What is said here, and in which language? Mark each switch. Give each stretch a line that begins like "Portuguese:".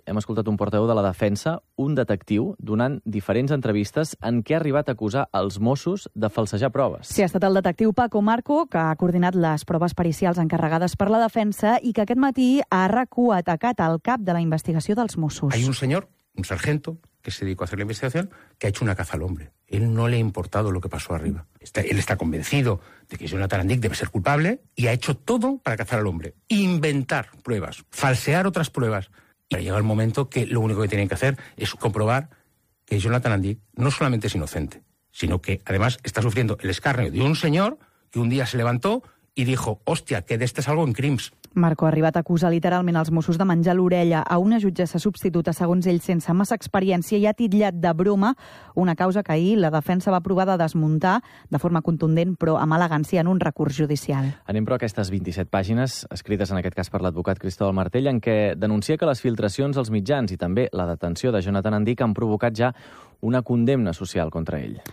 Catalan: Hem escoltat un portaveu de la defensa, un detectiu, donant diferents entrevistes en què ha arribat a acusar els Mossos de falsejar proves. Sí, ha estat el detectiu Paco Marco, que ha coordinat les proves pericials encarregades per la defensa i que aquest matí ha atacat al cap de la investigació dels Mossos.
Spanish: Hay un señor, un sargento, que se dedicó a hacer la investigación, que ha hecho una caza al hombre. Él no le ha importado lo que pasó arriba. Él está convencido de que Jonathan Andic debe ser culpable y ha hecho todo para cazar al hombre. Inventar pruebas, falsear otras pruebas. Pero llega el momento que lo único que tienen que hacer es comprobar que Jonathan Andic no solamente es inocente, sino que además está sufriendo el escarnio de un señor que un día se levantó y dijo, hostia, que de este es algo en crims.
Catalan: Marco ha arribat a acusar literalment els Mossos de menjar l'orella a una jutgessa substituta, segons ell, sense massa experiència, i ha titllat de broma una causa que ahir la defensa va provar de desmuntar de forma contundent, però amb elegància, en un recurs judicial. Anem, però, a aquestes 27 pàgines, escrites en aquest cas per l'advocat Cristóbal Martell, en què denuncia que les filtracions als mitjans i també la detenció de Jonathan Andic han provocat ja una condemna social contra ell.